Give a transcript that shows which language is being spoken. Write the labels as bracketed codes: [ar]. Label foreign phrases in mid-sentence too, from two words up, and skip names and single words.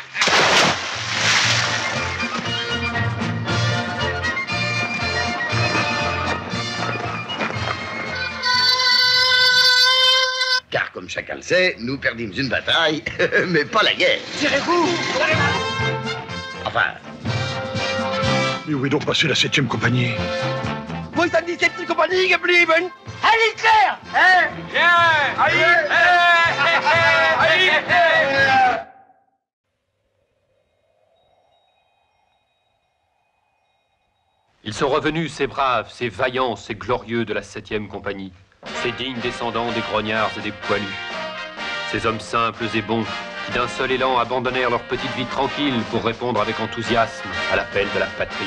[fr] Car comme chacun le sait, nous perdîmes une bataille, mais pas la guerre. Tirez-vous! Enfin, Mais où est donc passée la 7e compagnie? [de] Wo ist denn die 7. Kompanie geblieben? Heil Hitler! [fr] Hein? Ils sont revenus, ces braves, ces vaillants, ces glorieux de la 7e compagnie, ces dignes descendants des grognards et des poilus, ces hommes simples et bons qui d'un seul élan abandonnèrent leur petite vie tranquille pour répondre avec enthousiasme à l'appel de la patrie.